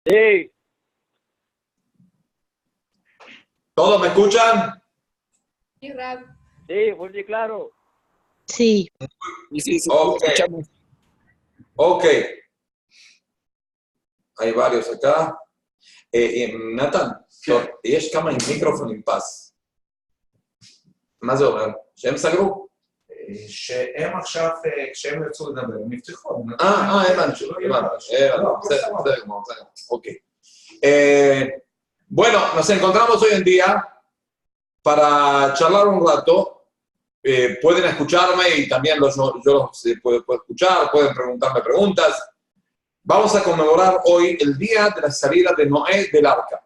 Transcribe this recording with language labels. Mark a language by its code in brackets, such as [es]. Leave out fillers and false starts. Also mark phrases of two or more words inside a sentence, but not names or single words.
[es] Sí, ¿Todos me escuchan? Sí, Rab. sí, fuerte y claro. Sí, Sí, sí, Ok, escuchamos. ok. Hay varios acá. [he] נתן, טוב, יש כמה עם מיקרופון עם פס. מה זה אומר? שהם סגרו? שהם עכשיו, כשהם ירצו לדבר, הם יפתחו. הבנתי, בסדר, ok. [es] Bueno, nos encontramos hoy en día para charlar un rato. Pueden escucharme y también yo los puedo escuchar, pueden preguntarme preguntas. Vamos a conmemorar hoy el día de la salida de Noé del arca.